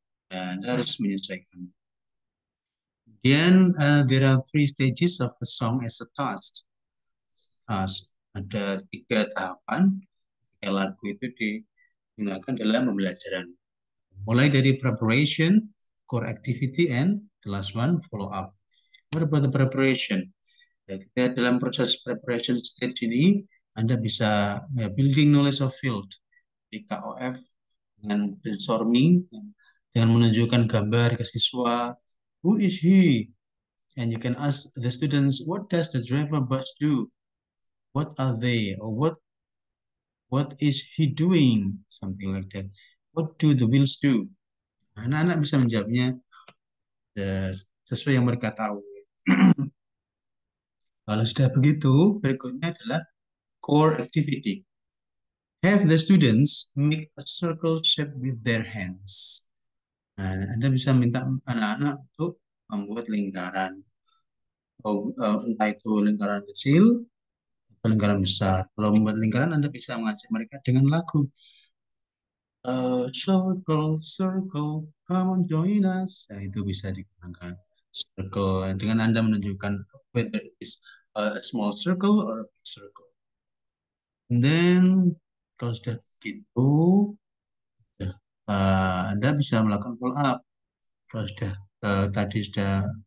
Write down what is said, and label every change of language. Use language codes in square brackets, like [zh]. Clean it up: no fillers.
[id] Dan Anda harus menyesuaikan. Kemudian, [en] there are three stages of a song as a task. [id] Ada 3 tahapan ketika lagu itu digunakan dalam pembelajaran. Mulai dari [en] preparation, core activity, and the last one, follow up. What about the preparation? [id] Ya, kita dalam proses preparation stage ini, Anda bisa ya, building knowledge of field di KOF dengan brainstorming, dengan menunjukkan gambar ke siswa, [en] who is he? And you can ask the students, what does the driver bus do? What are they? Or what is he doing? Something like that. What do the wheels do? [id] Nah, anak-anak bisa menjawabnya sesuai yang mereka tahu. Kalau sudah begitu, berikutnya adalah core activity. [en] Have the students make a circle shape with their hands. [id] Nah, Anda bisa minta anak-anak untuk membuat lingkaran. Entah itu lingkaran kecil atau lingkaran besar. Kalau membuat lingkaran, Anda bisa mengajak mereka dengan lagu. [en] Circle, circle, come on join us. [id] Nah, itu bisa digunakan. [en] Circle, [id] dengan Anda menunjukkan [en] whether it is a small circle or a big circle. And then, [id] kalau sudah begitu, ya, Anda bisa melakukan follow up. Kalau sudah tadi sudah